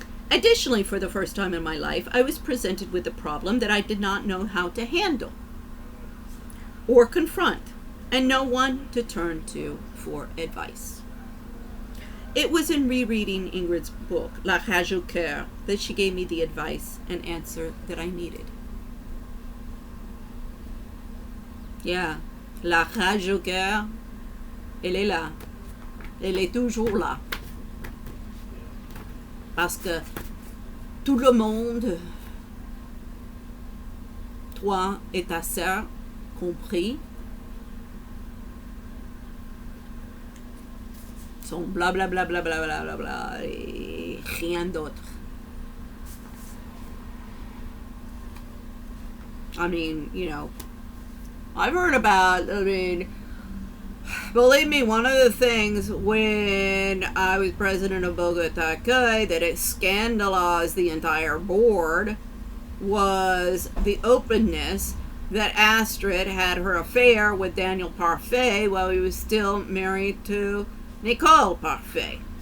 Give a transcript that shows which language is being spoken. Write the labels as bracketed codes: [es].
[en] Additionally, for the first time in my life, I was presented with a problem that I did not know how to handle or confront, and no one to turn to for advice. It was in rereading Ingrid's book, La Rage au Cœur, that she gave me the advice and answer that I needed. [fr] Yeah, la rage au cœur, elle est là. Elle est toujours là. Parce que tout le monde, toi et ta sœur, compris, sont blablabla bla bla bla bla bla et rien d'autre. [en] I mean, you know, I've heard about, believe me, one of the things when I was president of Bogota, that it scandalized the entire board was the openness that Astrid had her affair with Daniel Parfait while he was still married to Nicole Parfait.